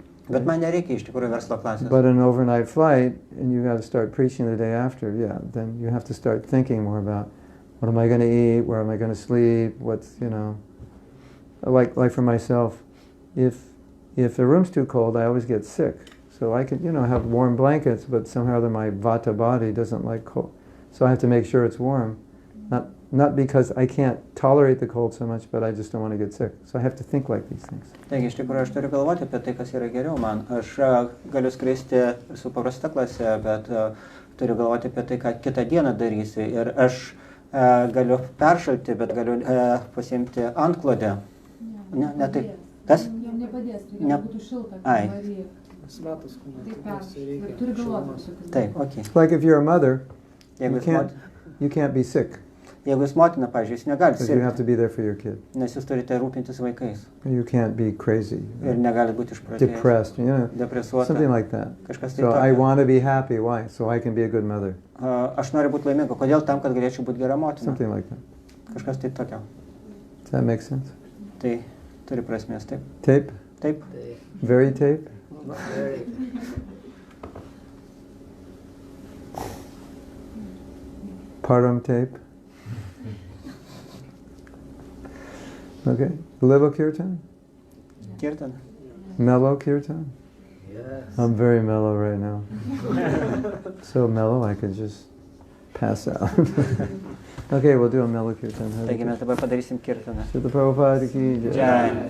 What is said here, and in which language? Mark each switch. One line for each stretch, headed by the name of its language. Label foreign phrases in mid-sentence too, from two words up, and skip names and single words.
Lithuanian: Bet man nereikia iš tikrųjų verslo klasės.
English: But an overnight flight, and you got to start preaching the day after, then you have to start thinking more about what am I going to eat, where am I going to sleep, what's, like for myself, if the room's too cold, I always get sick. So I could, have warm blankets, but somehow my vata body doesn't like cold. So I have to make sure it's warm. Not because I can't tolerate the cold so much, but I just don't want to get sick. So I have to think like these things.
Lithuanian: Taigi, iš tikrųjų, aš turiu galvoti apie tai, kas yra geriau man. Aš galiu skristi su paprasta klase, bet turiu galvoti apie tai, ką kitą dieną darysiu. Ir aš galiu peršalti, bet galiu pasiimti antklodę. Ne taip. Kas? Jam nepadės, Ne- reikia būtų šilta, Ai. kai varyja. Svetas kūnas. Taip peršalti. Bet turi galvoti apie tokius Taip, dalykus. ok.
English: Like if you're a mother,
Lithuanian: Jeigu
English: you can't be sick
Lithuanian: jūs motina, pavyzdžiui, jūs negalite
English: because you have
Lithuanian: sirgti,
English: to be there for your kid.
Lithuanian: nes jūs turite rūpintis vaikais.
English: You can't be crazy,
Lithuanian: Ir negalite būti išprotėjęs,
English: depressed,
Lithuanian: depresuota.
English: something like that.
Lithuanian: Kažkas tai
English: So I
Lithuanian: tokio.
English: want to be happy. Why? So I can be a good mother.
Lithuanian: Aš noriu būti laiminga. Kodėl? Tam, kad galėčiau būti gera motina.
English: Something like that.
Lithuanian: Kažkas tai tokio.
English: Does that make sense?
Lithuanian: Tai turi prasmės, taip.
English: Tape?
Lithuanian: Taip. Tai,
English: Very tape? not very. Param tape? Okay. Little kirtan? Kirtan. Mellow kirtan? Yes. I'm very mellow right now. So mellow I could just pass out. Okay, we'll do a mellow kirtan.
Sanskrit: Hare
Lithuanian: Taigi mes
Sanskrit: Krishna.
Lithuanian: dabar padarysim kirtaną.
Hindi: Srila Prabhupada ki jai. Jai.